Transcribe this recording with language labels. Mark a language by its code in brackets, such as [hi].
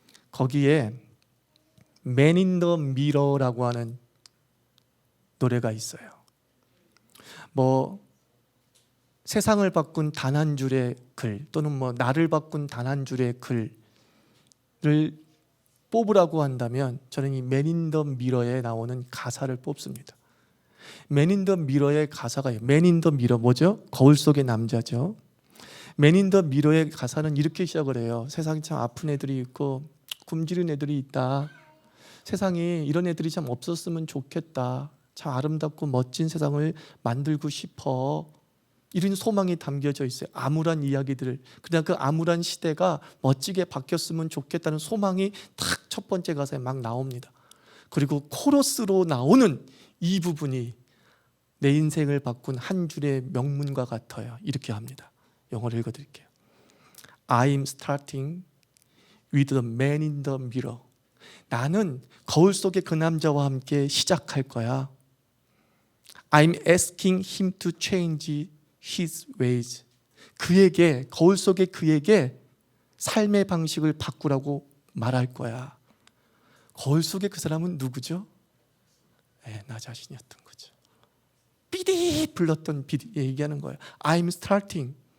[ko] 거기에 Man in the Mirror라고 하는 노래가 있어요. 뭐 세상을 바꾼 단 한 줄의 글, 또는 뭐 나를 바꾼 단 한 줄의 글을 뽑으라고 한다면 저는 이 Man in the Mirror에 나오는 가사를 뽑습니다. Man in the Mirror의 가사가 Man in the Mirror 뭐죠? 거울 속의 남자죠. Man in the Mirror의 가사는 이렇게 시작을 해요. 세상에 참 아픈 애들이 있고 굶주린 애들이 있다. 세상에 이런 애들이 참 없었으면 좋겠다. 참 아름답고 멋진 세상을 만들고 싶어. 이런 소망이 담겨져 있어요. 암울한 이야기들을. 그냥 그 암울한 시대가 멋지게 바뀌었으면 좋겠다는 소망이 탁 첫 번째 가사에 막 나옵니다. 그리고 코러스로 나오는 이 부분이 내 인생을 바꾼 한 줄의 명문과 같아요. 이렇게 합니다. 영어를 읽어드릴게요. [en] I'm starting with the man in the mirror. [ko] 나는 거울 속의 그 남자와 함께 시작할 거야. [en] I'm asking him to change his ways. [ko] 그에게, 거울 속의 그에게 삶의 방식을 바꾸라고 말할 거야. 거울 속의 그 사람은 누구죠? 나 자신이었던 거죠. 삐디 불렀던 삐디 얘기하는 거예요. [en] I'm starting.